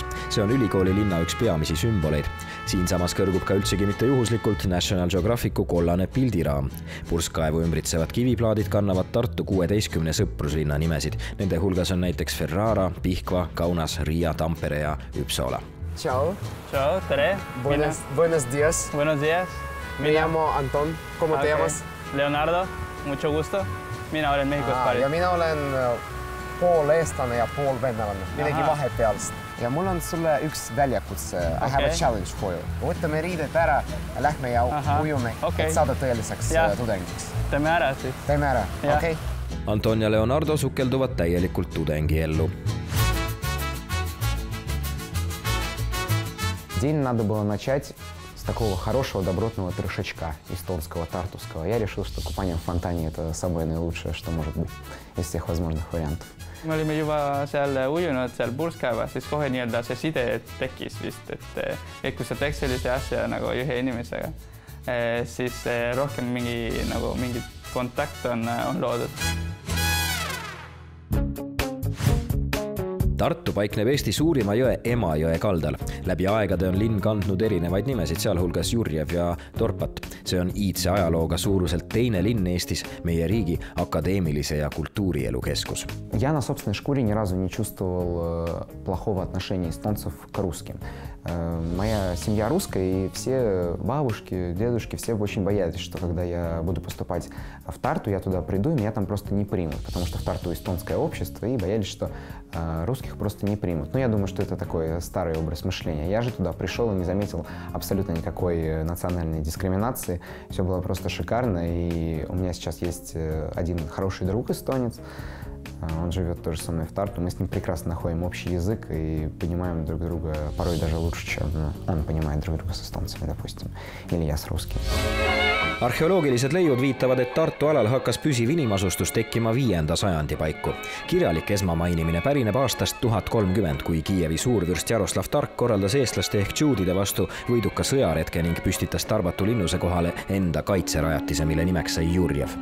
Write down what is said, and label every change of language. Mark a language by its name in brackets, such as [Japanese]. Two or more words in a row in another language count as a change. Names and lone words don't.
[Estonian] See on ülikooli linna üks peamisi sümboleid. Siinsamas kõrgub ka üldsegi mitte juhuslikult National Geographicu kollane pildiraam. Purskkaevu ümbritsevad kiviplaadid kannavad Tartu 16 sõpruslinna nimesid. Nende hulgas on näiteks Ferrara, Pihkva, Kaunas, Riia, Tampere ja Üpsala. Ciao. Ciao, tere. [Spanish] Buenos días. Buenos días. Me llamo Anton. ¿Cómo te llamas? Leonardo. Mucho gusto. [Estonian] Mina olen Mehhikost pärit. Ja mina olen pool eestlane ja pool venelane. Midagi vahepealst. Ja mul on sulle üks väljakutse. [English] I have a challenge for you. [Estonian] Võtame riided ära ja lähme ja ujume, et saada tõeliseks tudengiks. Teeme ära siis. Teeme ära, okei. Anton ja Leonardo sukelduvad täielikult tudengiellu. [Russian] День надо было начать с такого хорошего, добротного трешачка эстонского, тартуского. Я решил, что купание в фонтане – это самое наилучшее, что может быть из всех возможных вариантов. [Estonian] Me olime juba seal ujunud seal purskkaevas, siis kohe nii-öelda see side tekkis vist, et kui sa teeks sellise asja nagu ühe inimesega, siis rohkem mingi kontakt on loodud. Tartu paikneb Eesti suurima jõe Emajõe kaldal. Läbi aegade on linn kandnud erinevaid nimesid, sealhulgas Jurjev ja Dorpat. See on iidse ajalooga suuruselt teine linn Eestis, meie riigi akadeemilise ja kultuurielu keskus. [Russian] Я на собственной шкуре ни разу не чувствовал плохого отношения эстонцев к русским. Моя семья русская, и все бабушки, дедушки, все очень боялись, что когда я буду поступать в Тарту, я туда приду, и меня там просто не примут, потому что в Тарту эстонское общество, и боялись, что русских просто не примут. Но я думаю, что это такой старый образ мышления. Я же туда пришел и не заметил абсолютно никакой национальной дискриминации. Все было просто шикарно, и у меня сейчас есть один хороший друг эстонец. Он живет тоже со мной в Тарту. Мы с ним прекрасно находим общий язык и понимаем друг друга порой даже лучше, чем он понимает друг друга с эстонцами, допустим, или я с русским. [Estonian] Arheoloogilised leiud viitavad, et Tartu alal hakkas püsiv inimasustus tekkima 5. sajandi paiku. Kirjalik esmamainimine pärineb aastast 1030, kui Kiievi suurvürst Jaroslav Tark korraldas eestlaste ehk džuudide vastu võiduka sõjaretke ning püstitas Tarbatu linnuse kohale enda kaitserajatise, mille nimeks sai Jurjev.